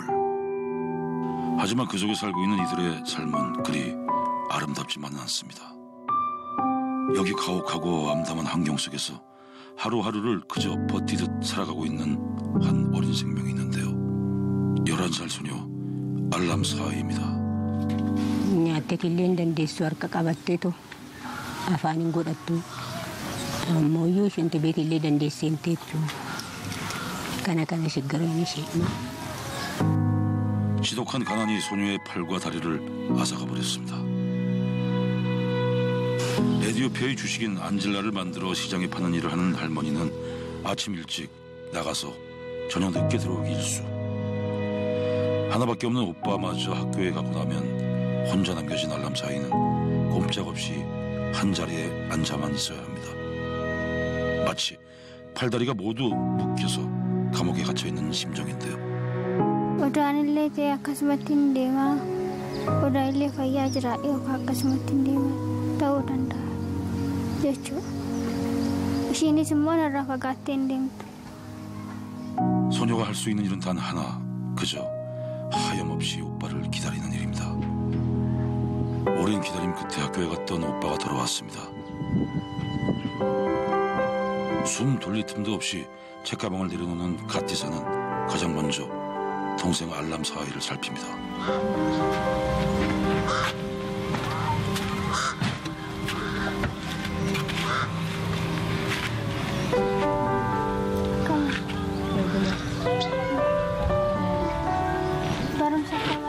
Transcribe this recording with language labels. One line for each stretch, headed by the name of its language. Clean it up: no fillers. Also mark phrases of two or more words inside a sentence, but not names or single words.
Korean: 하지만 그 속에 살고 있는 이들의 삶은 그리 아름답지만은 않습니다. 여기 가혹하고 암담한 환경 속에서 하루하루를 그저 버티듯 살아가고 있는 한 어린 생명이 있는데요. 11살 소녀 알람사입니다.
Oromo: Nyaatekillee dandeessu harka qabatteetu afaaniin godhattu ammoo isheen beekillee dandeessee himteetu kana shiggareen ishee.
Korean: 지독한 가난이 소녀의 팔과 다리를 앗아가 버렸습니다. 에디오피아의 주식인 안젤라를 만들어 시장에 파는 일을 하는 할머니는 아침 일찍 나가서 저녁 늦게 들어오기 일수. 하나밖에 없는 오빠마저 학교에 가고 나면 혼자 남겨진 알람사이는 꼼짝없이 한 자리에 앉아만 있어야 합니다. 마치 팔다리가 모두 묶여서 감옥에 갇혀있는 심정인데요.
Oromo: Odaanillee ta'e akkasumatti hin deemaa. Odaanillee fayyaa jira yookaan akkasumatti hin deemaa ta'uu danda'a jechuudha. Ishiinis immoo narraa fagaattee hin deemtu.
Korean: 소녀가 할 수 있는 일은 단 하나, 그저 하염없이 오빠를 기다리는 일입니다. 오랜 기다림 끝에 학교에 갔던 오빠가 돌아왔습니다. 숨 돌릴 틈도 없이 책가방을 내려놓는 가티사는 가장 먼저 동생 알람사이를 살핍니다.
Oromo: Barumsa kabar?